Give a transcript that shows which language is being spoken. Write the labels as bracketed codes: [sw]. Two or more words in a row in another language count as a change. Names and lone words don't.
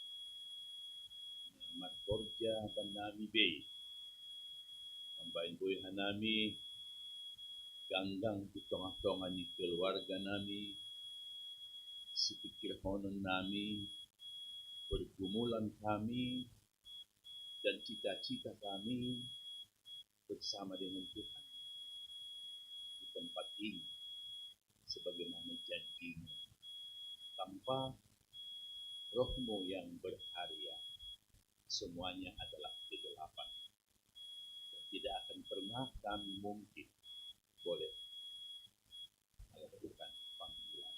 [bts] markorja banami be ambain boy hanami ganggang [id] di tengah-tengah [bts] ni keluarga nami sepikir honon nami [id] pergumulan kami dan cita-cita kami bersama dengan Tuhan di tempat ini sebagaimana janjimu tanpa rohmu yang berkarya semuanya adalah kegelapan dan tidak akan pernah kami mungkin boleh melakukan panggilan.